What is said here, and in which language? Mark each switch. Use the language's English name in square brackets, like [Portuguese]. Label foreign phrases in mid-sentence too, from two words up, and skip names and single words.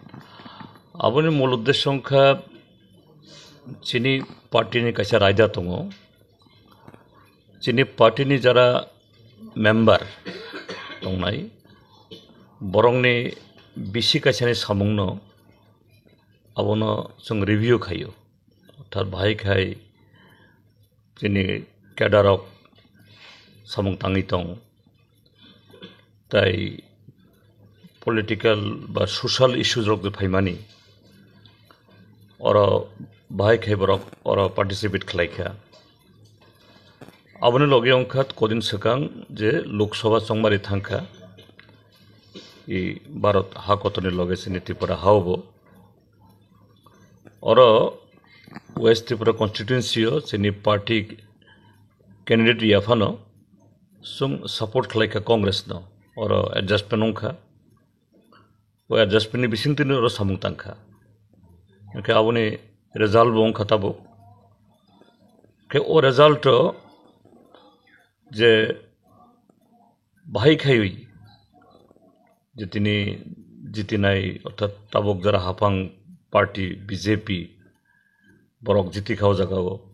[Kok Borok] aboni mul uddesho সংখ্যা chini party ni kaisa raida tongo chini party ni jara member tongnai borongni bisi kaisani samungno abono जों review खायो अर्थात बाहाय खाय जोंनि केडारक सामुं ताङै दं ताई पलिटिकल बा [English] social issues [Kok Borok] रक फाइमानि और बाहाय खाय बरक और पार्टिसिपेट खालायखा आबोनो लगे अंखात कदिन सकां जे लोकसभा संबारि थांखा इ भारत हाकतनि लगे सिनि त्रिपुरा हावबो और वेस्ट त्रिपुरा कन्स्टिट्युएन्सी जोंनि [English] party candidate [Kok Borok] याफानो जों सपोर्ट खालायखा कांग्रेस न और एडजस्टमेंट अंखा वो एडजस्टमेंट नि बिसिंतिनो और सामुं तांखा ओंखे आबोनि रिजल्ट बो अंखाताबो के ओ रिजल्ट जे बाहाय खायै जितिनि जितिनाय अर्थात ताबक जरा हाफां पार्टी बीजेपी बरक जिति खाव जागाओ